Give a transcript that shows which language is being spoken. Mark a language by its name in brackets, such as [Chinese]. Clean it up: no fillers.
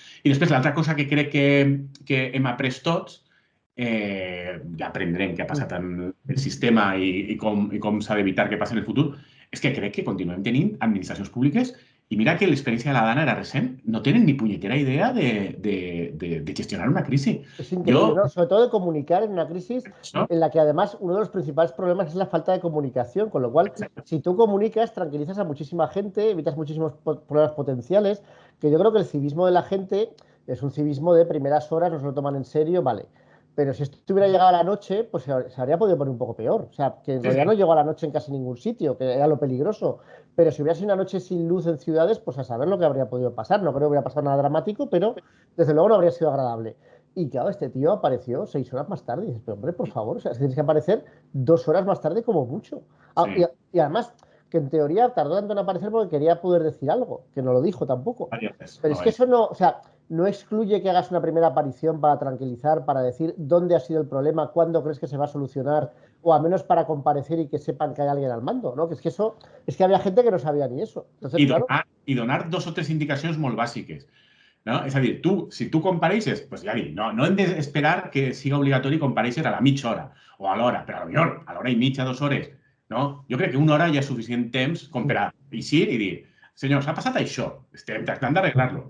[Catalan] I després l'altra cosa que crec que hem après tots, ja aprendrem què ha passat en el sistema i com s'ha d'evitar que passi en el futur, és que crec que continuem tenint administracions públiques i mira que l'experiència de la Dana era recent, no tenen ni punyetera idea de gestionar una crisi. [Spanish] Es increíble, ¿no? Sobre todo de comunicar en una crisis ¿no? en la que además uno de los principales problemas es la falta de comunicación, con lo cual si tú comunicas tranquilizas a muchísima gente, evitas muchísimos problemas potenciales, que yo creo que el civismo de la gente es un civismo de primeras horas, no se lo toman en serio, vale. Pero si esto hubiera llegado a la noche, pues se habría podido poner un poco peor. O sea, que en realidad no llegó a la noche en casi ningún sitio, que era lo peligroso. Pero si hubiera sido una noche sin luz en ciudades, pues a saber lo que habría podido pasar. No creo que hubiera pasado nada dramático, pero desde luego no habría sido agradable. Y claro, este tío apareció 6 horas más tarde. Y dices, pero hombre, por favor, o sea, tienes que aparecer 2 horas más tarde como mucho. Sí. Y además, que en teoría tardó tanto en aparecer porque quería poder decir algo, que no lo dijo tampoco. Pero es que eso no, o sea, no excluye que hagas una primera aparición para tranquilizar, para decir dónde ha sido el problema, cuándo crees que se va a solucionar, o al menos para comparecer y que sepan que hay alguien al mando, ¿no? Que es que eso, es que había gente que no sabia ni eso. Entonces, [Catalan] donar 2 o 3 indicacions molt bàsiques. No? És a dir, si tu compareixes, pues ja dic, no hem d'esperar que siga obligatori compareixer a la mitja hora o a l'hora, però a l'hora i mitja, 2 hores. No? Jo crec que una hora ja és suficient temps com per a eixir i dir, senyors, ha passat això, estem tractant d'arreglar-lo.